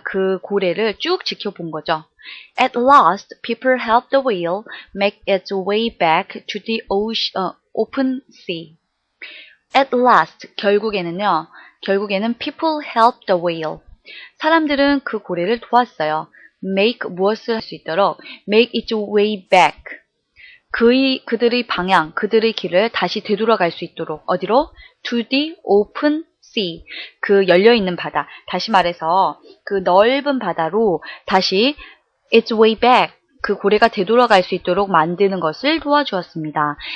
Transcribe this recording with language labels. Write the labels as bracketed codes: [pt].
[ko] 그 고래를 쭉 지켜본 거죠. [en] At last, people helped the whale make its way back to the open sea. At last, [ko] 결국에는 [en] people helped the whale. [ko] 사람들은 그 고래를 도왔어요. [en] make [ko] 무엇을 할 수 있도록 [en] make its way back. [ko] 그들의 방향, 그들의 길을 다시 되돌아갈 수 있도록 어디로? [en] To the open sea. [ko] 그 열려있는 바다. 다시 말해서 그 넓은 바다로 다시 [en] its way back. [ko] 그 고래가 되돌아갈 수 있도록 만드는 것을 도와주었습니다.